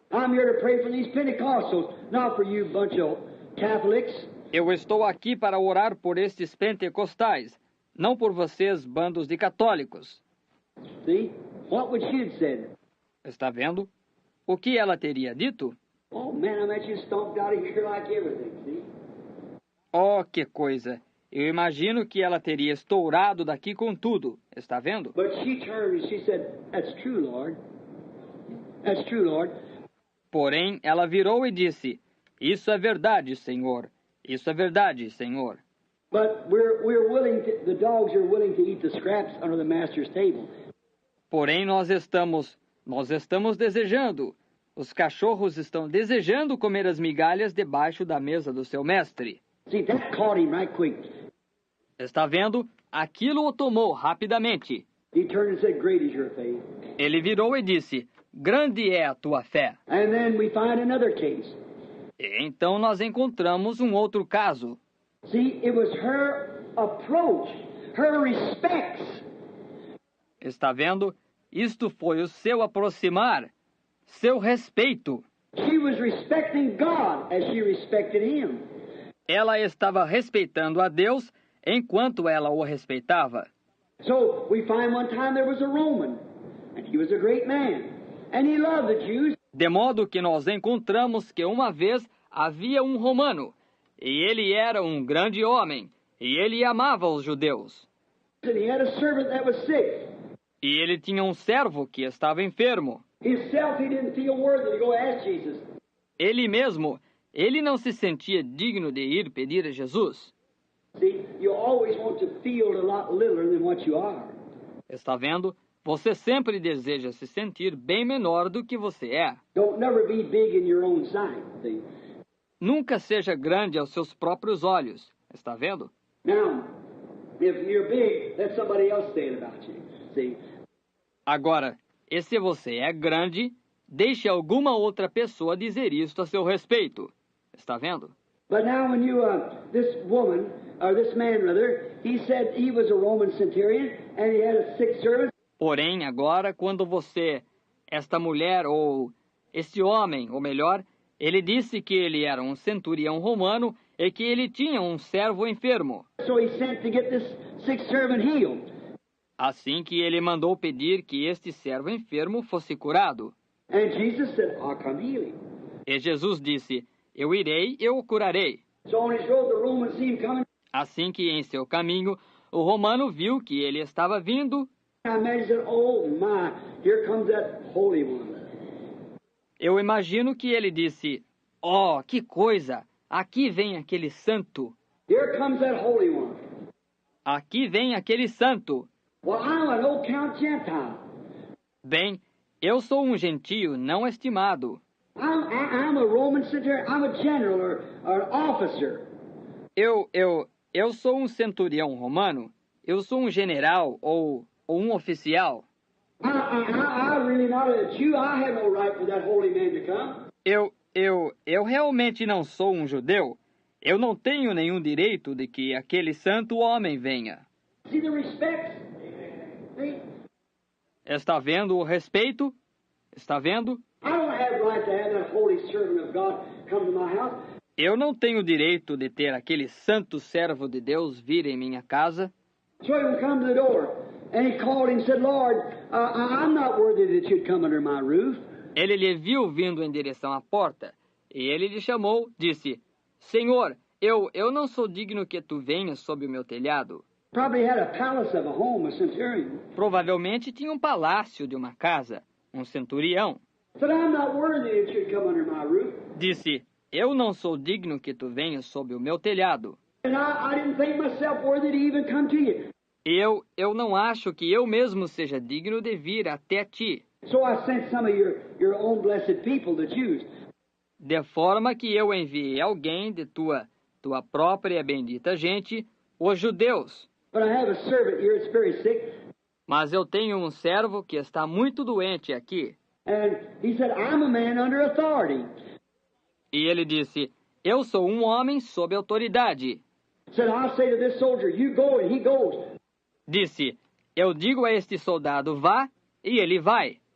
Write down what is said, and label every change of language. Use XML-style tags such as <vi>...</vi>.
<en>I'm here to pray for these Pentecostals, not for you bunch of Catholics.</en> <pt>Eu estou aqui para orar por estes pentecostais, não por vocês, bandos de católicos.</pt> <en>See? What would she have said?</en> <pt>Está vendo? O que ela teria dito?</pt> <en>Oh, man, I bet you stomped out of here like everything, see?</en> <pt>Oh, que coisa! Eu imagino que ela teria estourado daqui com tudo. Está vendo?</pt> <en>But she turned and she said, That's true, Lord. That's true, Lord.</en> <pt>Porém, ela virou e disse, Isso é verdade, Senhor. Isso é verdade, Senhor.</pt> <en>But we're willing to, the dogs are willing to eat the scraps under the master's table.</en> <pt>Porém, nós estamos desejando. Os cachorros estão desejando comer as migalhas debaixo da mesa do seu mestre.</pt> <en>See, that caught him right quick.</en> <pt>Está vendo? Aquilo o tomou rapidamente.</pt> <en>He turned and said, Great is your faith.</en> <pt>Ele virou e disse, Grande é a tua fé.</pt> <en>And then we find another case.</en> <pt>E então nós encontramos um outro caso.</pt> <en>See, it was her approach, her respects.</en> <pt>Está vendo? Isto foi o seu aproximar, seu respeito.</pt> <en>She was respecting God as she respected him.</en> <pt>Ela estava respeitando a Deus enquanto ela o respeitava.</pt> <en>So we find one time there was a Roman, and he was a great man, and he loved the Jews.</en> <pt>De modo que nós encontramos que uma vez havia um romano, e ele era um grande homem, e ele amava os judeus.</pt> <en>And he had a servant that was sick.</en> <pt>E ele tinha um servo que estava enfermo.</pt> <en>Himself, he didn't feel worthy to go ask Jesus.</en> <pt>Ele mesmo, ele não se sentia digno de ir pedir a Jesus.</pt> <en>See, you always want to feel a lot littler than what you are.</en> <pt>Está vendo? Você sempre deseja se sentir bem menor do que você é.</pt> <en>Don't never be big in your own sight. See?</en> <pt>Nunca seja grande aos seus próprios olhos. Está vendo?</pt> <en>Now, if you're big, let somebody else say it about you. See?</en> <pt>Agora, e se você é grande, deixe alguma outra pessoa dizer isto a seu respeito. Está vendo?</pt> <en>But now when you, this woman, or this man rather, he said he was a Roman centurion and he had a sick servant.</en> <pt>Porém, agora, quando você, esta mulher ou este homem, ou melhor, ele disse que ele era um centurião romano e que ele tinha um servo enfermo.</pt> <en>So he sent to get this sick servant healed.</en> <pt>Assim que ele mandou pedir que este servo enfermo fosse curado.</pt> <en>And Jesus said, I'll come heal him.</en> <pt>E Jesus disse, eu irei, eu o curarei.</pt> <en>So on his road, the Romans see him coming.</en> <pt>Assim que em seu caminho, o romano viu que ele estava vindo.</pt> <en>I imagine, oh my, here comes that Holy One.</en> <pt>Eu imagino que ele disse, oh, que coisa, aqui vem aquele santo.</pt> <en>Here comes that Holy One.</en> <pt>Aqui vem aquele santo.</pt> <en>Well, I'm an old count Gentile.</en> <pt>Bem, eu sou um gentio não estimado.</pt> <en>I'm a Roman centurion. I'm a general or an officer.</en> <pt>Eu sou um centurião romano. Eu sou um general ou um oficial.</pt> <en>I'm really not a Jew. I have no right for that holy man to come.</en> <pt>Eu realmente não sou um judeu. Eu não tenho nenhum direito de que aquele santo homem venha.</pt> <en>See the respect? See?</en> <pt>Está vendo o respeito? Está vendo?</pt> <en>I don't have right to have that holy servant of God come to my house.</en> <pt>Eu não tenho direito de ter aquele santo servo de Deus vir em minha casa.</pt> <en>So he would come to the door, and he called him and said, Lord, I'm not worthy that you'd come under my roof.</en> <pt>Ele lhe viu vindo em direção à porta, e ele lhe chamou, disse, Senhor, eu não sou digno que tu venhas sob o meu telhado.</pt> <en>Probably had a palace of a home, a centurion.</en> <pt>Provavelmente tinha um palácio de uma casa, um centurião.</pt> <en>Said, I'm not worthy that you'd come under my roof.</en> <pt>Disse, eu não sou digno que tu venhas sob o meu telhado.</pt> <en>And I didn't think myself worthy to even come to you.</en> <pt>Eu não acho que eu mesmo seja digno de vir até ti.</pt> <en>So I sent some of your own blessed people, the Jews.</en> <pt>De forma que eu enviei alguém de tua própria bendita gente, os judeus.</pt> <en>But I have a servant here that's very sick.</en> <pt>Mas eu tenho um servo que está muito doente aqui.</pt> <en>And he said, I'm a man under authority.</en> <pt>E ele disse, eu sou um homem sob autoridade.</pt> <en>Said, I'll say to this soldier, you go, and he goes.</en> <pt>Disse, eu digo a este soldado, vá, e ele vai.</pt>